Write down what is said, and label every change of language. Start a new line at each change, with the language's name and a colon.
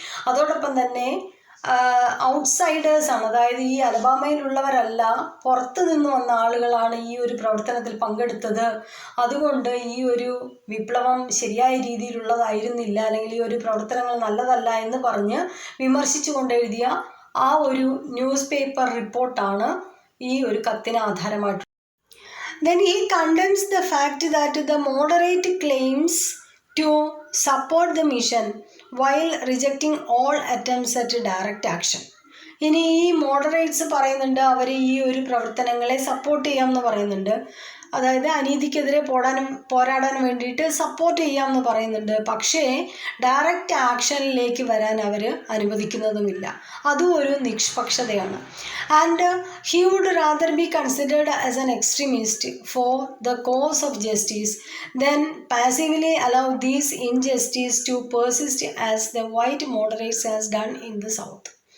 Malayalam: അതോടൊപ്പം തന്നെ ഔട്ട്സൈഡേഴ്സാണ്, അതായത് ഈ അലബാമയിലുള്ളവരല്ല, പുറത്തു നിന്ന് വന്ന ആളുകളാണ് ഈ ഒരു പ്രവർത്തനത്തിൽ പങ്കെടുത്തത്. അതുകൊണ്ട് ഈ ഒരു വിപ്ലവം ശരിയായ രീതിയിലുള്ളതായിരുന്നില്ല, അല്ലെങ്കിൽ ഈ ഒരു പ്രവർത്തനങ്ങൾ നല്ലതല്ല എന്ന് പറഞ്ഞ് വിമർശിച്ചു കൊണ്ടെഴുതിയ ആ ഒരു ന്യൂസ് പേപ്പർ റിപ്പോർട്ടാണ് ഈ ഒരു കത്തിന് ആധാരമായിട്ട്.
English: Then he condemns the fact that the moderate claims to support the mission while rejecting all attempts at direct action.
Malayalam: ഇനി ഈ മോഡറേറ്റ്സ് പറയുന്നുണ്ട് അവർ ഈ ഒരു പ്രവർത്തനങ്ങളെ സപ്പോർട്ട് ചെയ്യാമെന്ന് പറയുന്നുണ്ട്. അതായത് അനീതിക്കെതിരെ പോരാടാൻ വേണ്ടിയിട്ട് സപ്പോർട്ട് ചെയ്യാമെന്ന് പറയുന്നുണ്ട്. പക്ഷേ ഡയറക്റ്റ് ആക്ഷനിലേക്ക് വരാൻ അവർ അനുവദിക്കുന്നതുമില്ല. അതും ഒരു നിഷ്പക്ഷതയാണ്.
English: And he would rather be considered as an extremist for the cause of justice than passively allow these injustice to persist as the white moderates has done in the South.